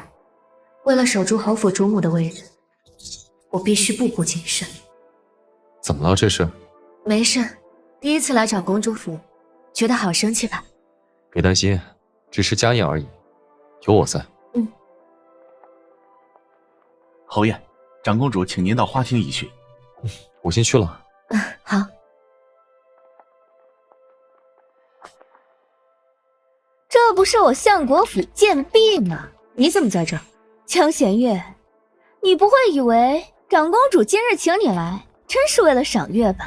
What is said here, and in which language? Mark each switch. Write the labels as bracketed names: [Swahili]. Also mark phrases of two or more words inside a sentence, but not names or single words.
[Chinese] 为了守住侯府主母的位子，我必須步步谨慎。怎么了？这是？没事，第一次来长公主府，觉得好生气吧？別擔心，只是家宴而已，有我在。侯爺，長公主請您到花廳一敘。我先去了。好。這不是我相國府賤婢嗎？你怎麼在這？江弦月，你不會以為長公主今日請你來真是為了賞月吧？